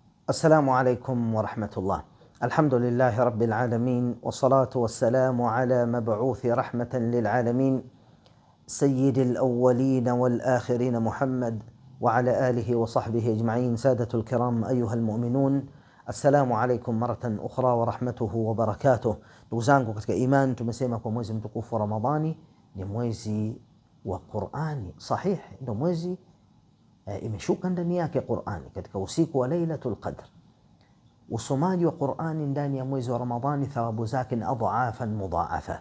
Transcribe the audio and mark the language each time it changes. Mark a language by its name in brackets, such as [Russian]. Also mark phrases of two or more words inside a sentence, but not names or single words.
[Arabic] السلام عليكم ورحمة الله. الحمد لله رب العالمين، والصلاة والسلام على مبعوث رحمة للعالمين سيد الأولين والآخرين محمد وعلى آله وصحبه أجمعين. سادة الكرام أيها المؤمنون، السلام عليكم مرة أخرى ورحمته وبركاته. [Swahili] Ndugu zangu katika iman, tumesema kwa mwezi mtukufu wa Ramadhani ni mwezi wa Qur'ani. Sahih, ndio mwezi imeshuka ndani yake Qur'ani katika usiku wa Lailatul Qadr. Usomaji wa Qur'ani ndani ya mwezi wa Ramadhani thawabu zake ni [Arabic] أضعافا مضاعفة.